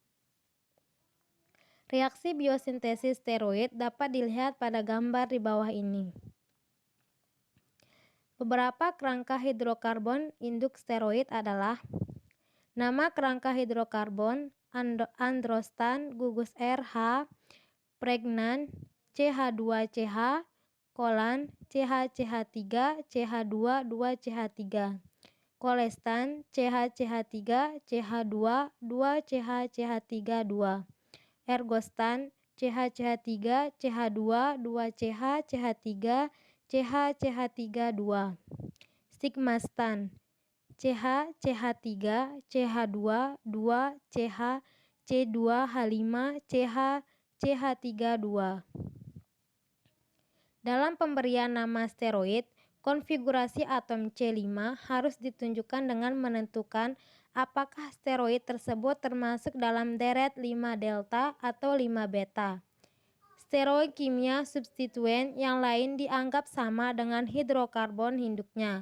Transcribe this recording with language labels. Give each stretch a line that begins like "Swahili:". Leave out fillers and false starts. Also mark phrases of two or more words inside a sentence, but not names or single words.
Indonesian: Reaksi biosintesis steroid dapat dilihat pada gambar di bawah ini. Beberapa kerangka hidrokarbon induk steroid adalah nama kerangka hidrokarbon androstan, gugus RH, pregnan, CH2CH, kolan, CH3, CH2, 2CH3, kolestan, CH3, CH2, 2CH3, 2, ergostan, CH3, CH2, 2CH, CH3, CH3, 2, stigmastan, CH, CH3, CH2, 2, CH, C2H5, CH, CH3, 2. Dalam pemberian nama steroid, konfigurasi atom C5 harus ditunjukkan dengan menentukan apakah steroid tersebut termasuk dalam deret 5 delta atau 5 beta. Steroid kimia substituen yang lain dianggap sama dengan hidrokarbon induknya.